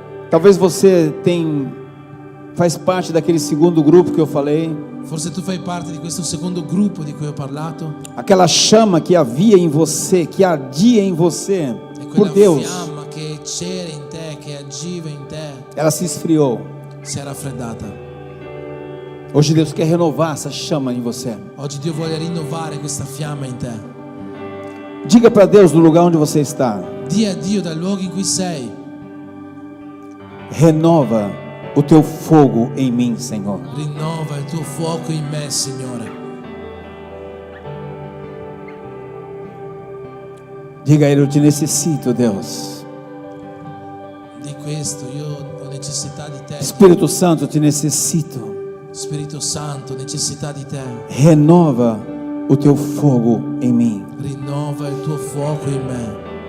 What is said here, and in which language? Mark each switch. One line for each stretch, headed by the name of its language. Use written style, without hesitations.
Portuguese: Talvez você faz parte daquele segundo grupo que eu falei.
Italian: Forse tu fai parte di questo secondo gruppo di cui ho parlato.
Portuguese: Aquela chama que havia em você, que ardia em você,
Italian: E
Portuguese: por
Italian: quella
Portuguese: Deus,
Italian: fiamma che c'era in te, che agiva in te,
Portuguese: ela se esfriou.
Italian: si è raffreddata.
Portuguese: Hoje Deus quer renovar essa chama em você.
Italian: Oggi Dio vuole rinnovare questa fiamma in te.
Portuguese: Diga para Deus no lugar onde você está:
Italian: Dì a Dio dal luogo in cui sei:
Portuguese: renova o teu fogo em mim, Senhor.
Italian: rinnova il tuo fuoco in me, Signore.
Portuguese: Diga a Ele: eu te necessito, Deus.
Italian: Di questo io ho necessità di te.
Portuguese: Espírito Santo, eu te necessito.
Italian: Spirito Santo, necessità di te.
Portuguese: Renova o teu fogo em mim.
Italian: Rinnova il tuo fuoco in me.